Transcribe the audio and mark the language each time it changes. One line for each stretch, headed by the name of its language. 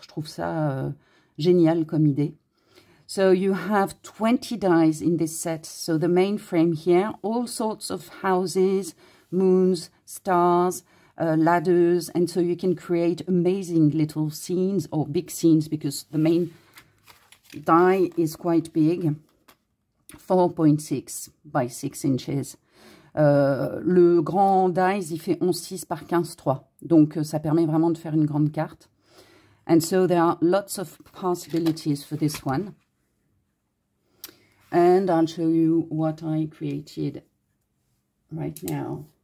French: Je trouve ça génial comme idée.
English: So you have 20 dies in this set. So the main frame here, all sorts of houses, moons, stars, ladders, and so you can create amazing little scenes or big scenes because the main die is quite big, 4.6 by 6 inches.
French: Le grand dies, il fait 11,6 par 15,3. Donc ça permet vraiment de faire une grande carte.
English: And so there are lots of possibilities for this one. And I'll show you what I created right now.